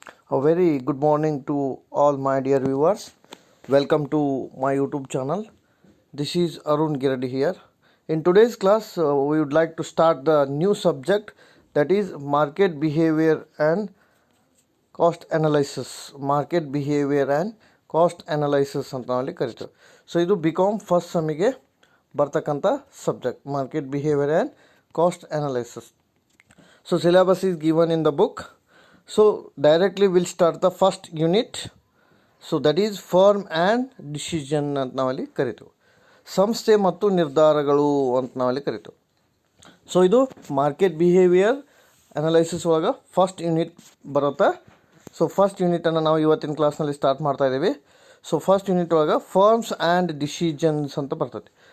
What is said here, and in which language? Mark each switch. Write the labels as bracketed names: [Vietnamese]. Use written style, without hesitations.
[English] A very good morning to all my dear viewers. Welcome to my YouTube channel. This is Arun Giradi here. In today's class, we would like to start the new subject, that is market behavior and cost analysis. Market behavior and cost analysis [Kannada] ಅಂತ ನಾವಲ್ಲಿ ಕರಿತೀವಿ. So ಇದು BCom first ಸೆಮಿಗೆ ಬರ್ತಕ್ಕಂಥ subject, [English] market behavior and cost analysis. So syllabus is given in the book. So directly we'll start the first unit. So that is firm and decision [Kannada] ಅಂತ ನಾವಲ್ಲಿ ಕರಿತೀವಿ. ಸಂಸ್ಥೆ ಮತ್ತು ನಿರ್ಧಾರಗಳು ಅಂತ ನಾವಲ್ಲಿ ಕರಿತೀವಿ. ಸೊ ಇದು ಮಾರ್ಕೆಟ್ ಬಿಹೇವಿಯರ್ ಅನಲೈಸಿಸ್ ಒಳಗೆ ಫಸ್ಟ್ ಯೂನಿಟ್ ಬರುತ್ತೆ. ಸೊ ಫಸ್ಟ್ ಯೂನಿಟನ್ನು ನಾವು ಇವತ್ತಿನ ಕ್ಲಾಸ್ನಲ್ಲಿ ಸ್ಟಾರ್ಟ್ ಮಾಡ್ತಾ ಇದ್ದೀವಿ. ಸೊ ಫಸ್ಟ್ ಯೂನಿಟ್ ಒಳಗೆ ಫರ್ಮ್ಸ್ ಆ್ಯಂಡ್ ಡಿಸಿಷನ್ಸ್ ಅಂತ ಬರ್ತೈತಿ.